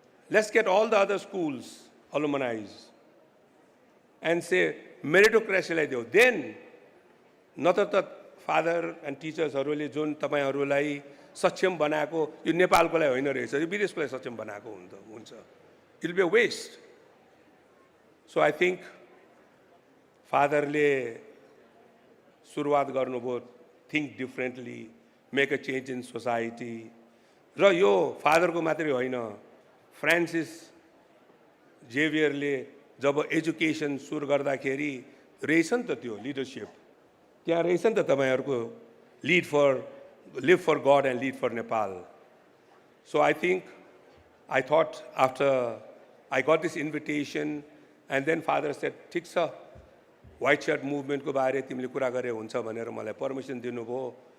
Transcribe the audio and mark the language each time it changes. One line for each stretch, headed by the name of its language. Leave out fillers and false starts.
English: Let's get all the other schools, alumni, and say meritocracy like that. Then, not that father and teachers
Nepali: हरूले जुन तपाईहरुलाई सक्षम बनाएको यो नेपालको लागि होइन रहेछ, यो विदेशको लागि सक्षम बनाएको हुन्छ.
English: It will be a waste. So I think fatherले
Nepali: सुरुवात गर्नुभयो,
English: think differently, make a change in society.
Nepali: र यो फादरको मात्रै होइन, फ्रान्सिस जेभियरले जब एजुकेसन सुरु गर्दाखेरि रहेछ नि त त्यो लिडरशिप. त्यहाँ रहेछ नि त तपाईहरुको
English: live for God and lead for Nepal. So I thought after I got this invitation and then father said,
Nepali: ठिक छ, white shirt movement को बारे तिमीले कुरा गरे हुन्छ भनेर मलाई परमिसन दिनुभयो.